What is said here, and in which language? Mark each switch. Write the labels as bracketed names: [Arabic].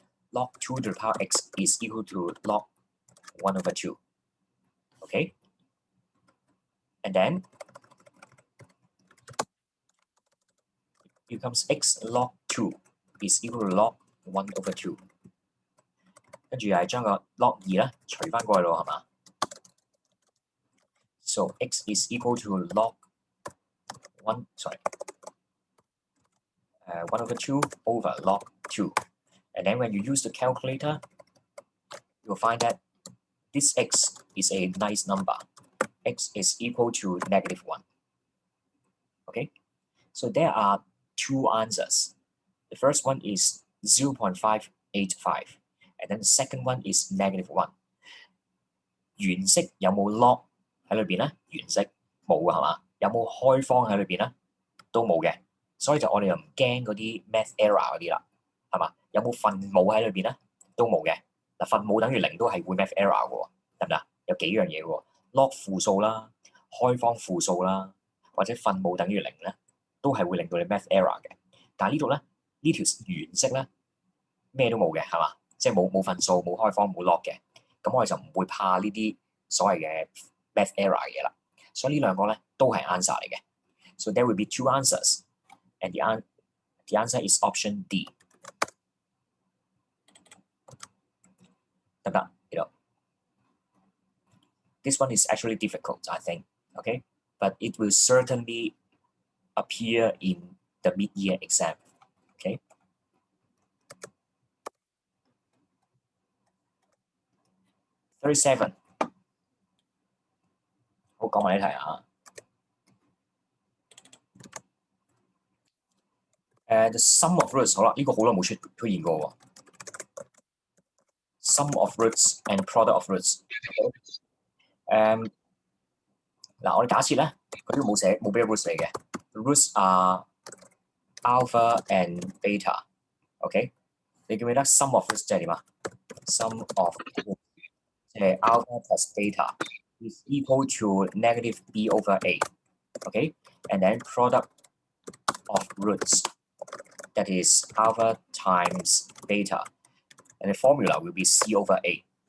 [English] log 2 to the power x is equal to log 1/2. Okay? And then becomes x log 2 is equal to log 1/2. [Cantonese] 跟住又係將個 log 2咧除翻過去咯，係嘛？ [English] So x is equal to log 1/2 over log 2. And then when you use the calculator, you'll find that this x is a nice number. X is equal to -1. Okay? So there are two answers. The first one is 0.585, and then the second one is -1. [Cantonese] 原式有冇 log 喺裏邊咧？原式冇嘅係嘛？有冇開方喺裏邊咧？都冇嘅，所以就我哋又唔驚嗰啲 math error 嗰啲啦，係嘛？有冇分母喺裏邊咧？都冇嘅。嗱，分母等於0都係會 math error 嘅喎，得唔得？有幾樣嘢嘅喎 ，log 負數啦，開方負數啦，或者分母等於0咧，都係會令到你 math error 嘅。但係呢度咧，呢條原式咧咩都冇嘅，係嘛？即係冇分數、冇開方、冇 log 嘅。咁我哋就唔會怕呢啲所謂嘅 math error 嘅嘢啦。所以呢兩個咧都係 answer 嚟嘅。 [English] So there will be two answers, and the answer is option D. [Cantonese] 得唔得？呢度 [English] This one is actually difficult, I think. Okay, but it will certainly appear in the mid-year exam. Okay. [Cantonese] 37. 好，講埋呢題啊。 [English] The sum of roots [Cantonese] 好啦，呢個好耐冇出現過喎。 [English] Sum of roots and product of roots。 [Cantonese] 嗱，我哋假設咧，佢呢度冇俾 roots 嚟嘅。 [English] Roots are alpha and beta。OK， [Cantonese] 你記唔記得 [English] sum of roots [Cantonese] 即係點啊 [English] ？Sum of roots [Cantonese] 即係 [English] alpha plus beta is equal to -b over a。OK，and then product of roots that is alpha times beta, and the formula will be c over a.